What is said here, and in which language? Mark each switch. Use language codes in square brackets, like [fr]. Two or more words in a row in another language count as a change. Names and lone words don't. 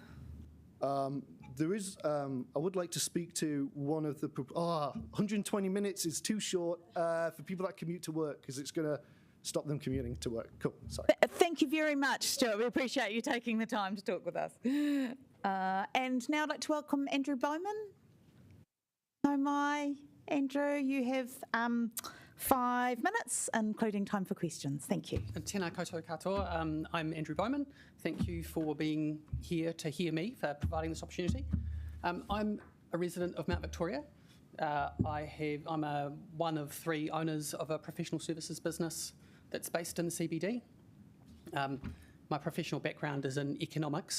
[en] There is, I would like to speak to one of the, 120 minutes is too short for people that commute to work, because it's going to stop them commuting to work. Cool, sorry. Thank you very much, Stuart. We appreciate you taking the time to talk with us. And now I'd like to welcome Andrew Bowman. Andrew, you have 5 minutes, including time for questions. Thank you. [mi] Tēnā koutou katoa. [en] I'm Andrew Bowman. Thank you for being here to hear me, for providing this opportunity. I'm a resident of Mount Victoria. I'm one of 3 owners of a professional services business that's based in the CBD. My professional background is in economics.